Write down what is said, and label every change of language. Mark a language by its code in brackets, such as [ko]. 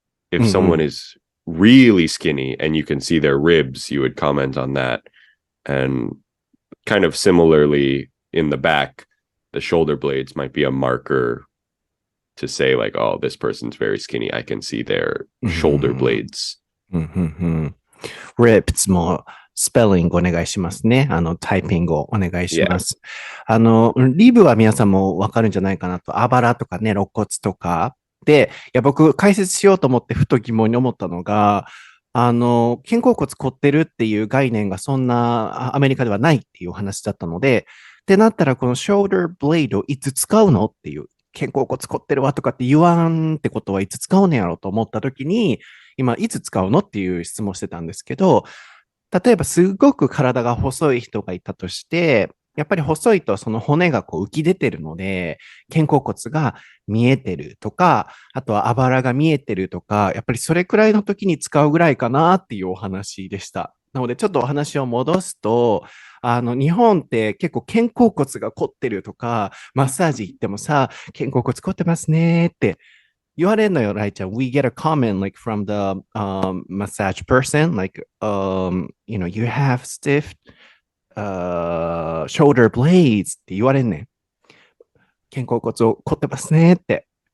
[en] If someone is really skinny and you can see their ribs, you would comment on that. And kind of similarly in the back, the shoulder blades might be a marker to say like, oh, this person's very skinny. I can see their shoulder blades. [ja] Ribs もスペリングお願いしますね。タイピングをお願いします。リブは皆さんもわかるんじゃないかなと。あばらとかね、肋骨とか。で、いや、僕解説しようと思ってふと疑問に思ったのが、肩甲骨凝ってるっていう概念がそんなアメリカではないっていう話だったので、ってなったらこの shoulder blade をいつ使うのっていう、肩甲骨凝ってるわとかって言わんってことはいつ使うのやろうと思った時に、今いつ使うのっていう質問してたんですけど、例えばすごく体が細い人がいたとして、やっぱり細いとその骨がこう浮き出てるので、肩甲骨が見えてるとか、あとはあばらが見えてるとか、やっぱりそれくらいの時に使うぐらいかなっていうお話でした。なのでちょっとお話を戻すと、日本って結構肩甲骨が凝ってるとか、マッサージ行ってもさ、肩甲骨凝ってますねって言われるのよ、ライちゃん。 [en] We get a comment like from the massage person, like, you have stiff shoulder blades [ja] って言われんねん。肩甲骨を凝ってますねって。